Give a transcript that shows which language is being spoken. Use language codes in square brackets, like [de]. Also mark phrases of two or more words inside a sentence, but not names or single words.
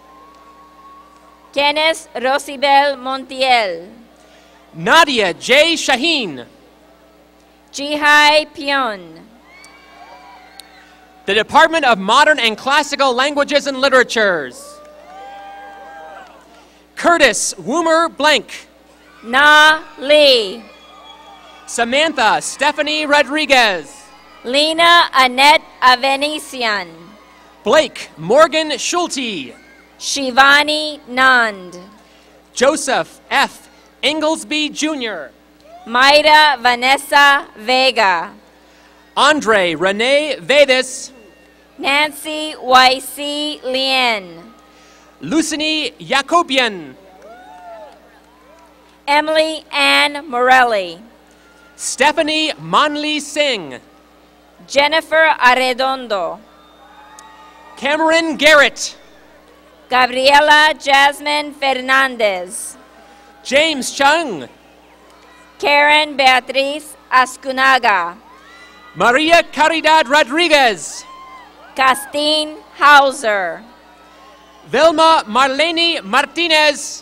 [en] Kenneth Rosibel Montiel. Nadia J. Shaheen. Jihai Pion. The Department of Modern and Classical Languages and Literatures. Curtis Woomer Blank. Na Lee. Samantha Stephanie Rodriguez. Lena Annette Avenician. Blake Morgan Schulte. Shivani Nand. Joseph F. Inglesby Jr. Mayra Vanessa Vega. Andre Rene Vedas. Nancy Y.C. Lien. Lucini Jacobian. Emily Ann Morelli. Stephanie Monley Singh. Jennifer Arredondo. Cameron Garrett. Gabriela Jasmine Fernandez. James Chung. Karen Beatriz Ascunaga. Maria Caridad Rodriguez. Castine Hauser. Vilma Marlene Martinez.